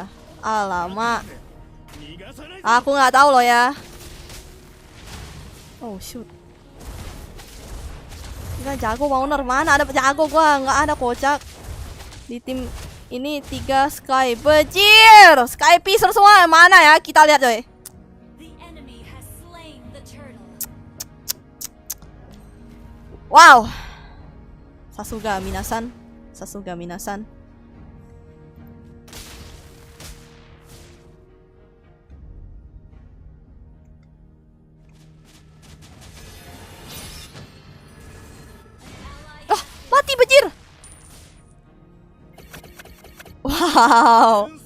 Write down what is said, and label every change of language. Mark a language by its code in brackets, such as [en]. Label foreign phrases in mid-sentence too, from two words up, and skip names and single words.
[id] Alamak. Aku nggak tahu loh ya. [en] Oh shoot. [id] Nggak jago Owner, mana ada jago gua, nggak ada kocak. Di tim ini 3 Sky Bejir, Sky Piece semua mana ya? Kita lihat coy. [en] The enemy has slain the turtle. Wow. [ja] さすが皆さん. [id] Mati bejir. Wow.